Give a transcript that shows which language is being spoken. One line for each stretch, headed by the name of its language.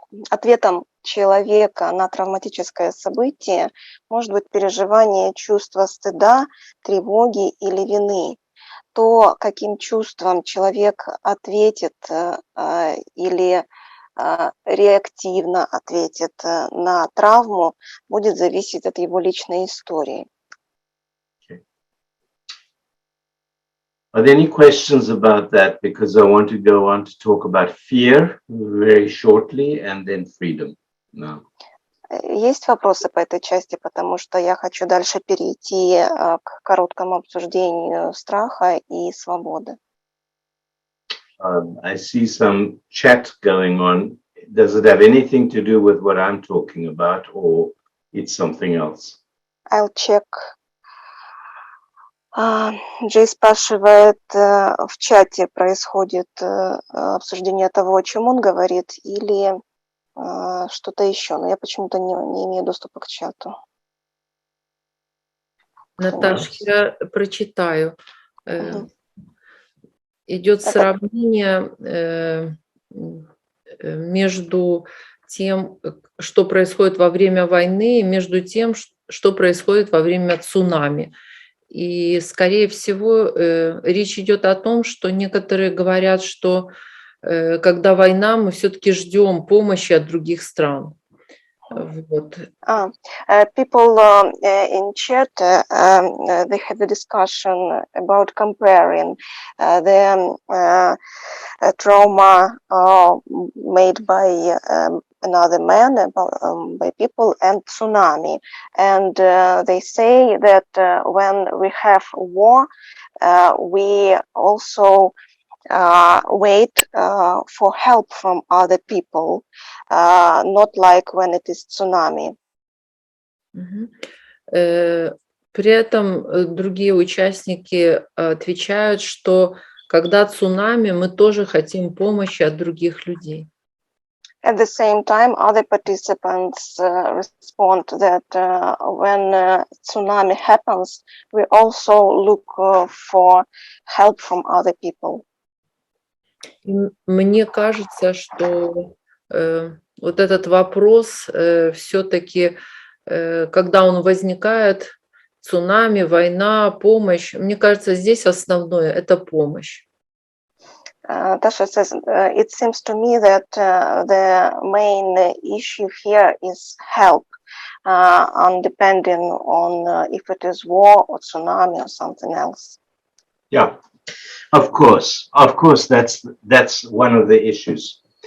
Russian: Ответом человека на травматическое событие может быть переживание чувства стыда, тревоги или вины. То, каким чувством человек ответит или реактивно ответит на травму, будет зависеть от его личной истории.
English: Are there any questions about that? Because I want to go on to talk about fear very shortly and then freedom now.
Russian: Есть вопросы по этой части, потому что я хочу дальше перейти к короткому обсуждению страха и свободы.
English: I see some chat going on. Does it have anything to do with what I'm talking about, or it's something else? I'll check.
Russian: Джей спрашивает, в чате происходит обсуждение того, о чем он говорит, или что-то еще, но я почему-то не имею доступа к чату. Наташ, я прочитаю. Идет сравнение между тем, что происходит во время войны, и между тем, что происходит во время цунами. И, скорее всего, речь идет о том, что некоторые говорят, что когда война, мы все-таки ждем помощи от других стран. Вот.
English: People in chat, they have a discussion about comparing the trauma made by another man, by people, and tsunami. And they say that when we have war, we also wait for help from other people, not like when it is tsunami.
Russian: При этом другие участники отвечают, что когда цунами, мы тоже хотим помощи от других людей.
English: At the same time, other participants respond that when tsunami happens, we also look for help from other people.
Russian: Мне кажется, что вот этот вопрос все-таки, когда он возникает, цунами, война, помощь, мне кажется, здесь основное – это помощь.
English: Tasha says, it seems to me that the main issue here is help, depending on if it is war or tsunami or something else. Yeah, of course, that's one of the issues.